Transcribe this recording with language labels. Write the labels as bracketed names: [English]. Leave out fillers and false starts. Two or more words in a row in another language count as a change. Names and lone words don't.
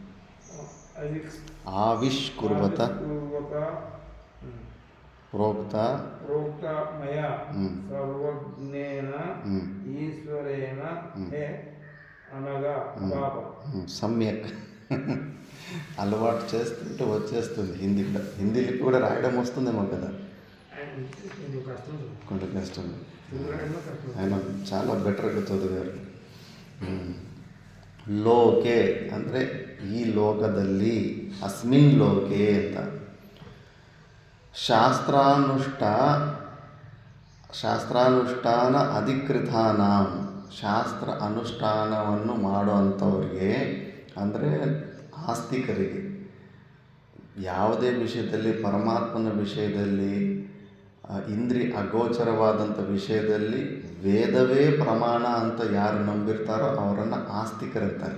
[Sanskrit] आविष्कुर्वत प्रोक्ता मया सर्वज्ञेन ईश्वरेण हे अनघ अपाप [Telugu] सम्यक् అలవాటు చేస్తుంటే వచ్చేస్తుంది. హిందీలో కూడా రాయడం వస్తుందేమో కదా. కొంచెం కష్టం. ఆయన చాలా బెటర్గా చదివారు. [Kannada] ಲೋಕೆ ಅಂದರೆ ಈ ಲೋಕದಲ್ಲಿ, [Sanskrit] ಅಸ್ಮಿನ್ ಲೋಕೆ [Kannada] ಅಂತ. [Sanskrit] ಶಾಸ್ತ್ರಾನುಷ್ಠಾನ ಅಧಿಕೃತಾನಾಂ, [Kannada] ಶಾಸ್ತ್ರ ಅನುಷ್ಠಾನವನ್ನು ಮಾಡುವಂಥವ್ರಿಗೆ ಅಂದರೆ ಆಸ್ತಿಕರಿಗೆ, ಯಾವುದೇ ವಿಷಯದಲ್ಲಿ, ಪರಮಾತ್ಮನ ವಿಷಯದಲ್ಲಿ, ಇಂದ್ರಿಯ ಅಗೋಚರವಾದಂಥ ವಿಷಯದಲ್ಲಿ ವೇದವೇ ಪ್ರಮಾಣ ಅಂತ ಯಾರು ನಂಬಿರ್ತಾರೋ ಅವರನ್ನು ಆಸ್ತಿಕರಂತಾರೆ.